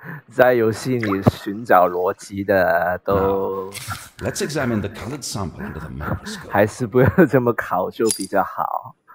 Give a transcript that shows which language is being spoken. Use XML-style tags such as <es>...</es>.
<zh>在游戏里寻找逻辑的都</zh> <en>Let's examine the colored sample under the microscope.</en> <zh>还是不要这么考究比较好。</zh>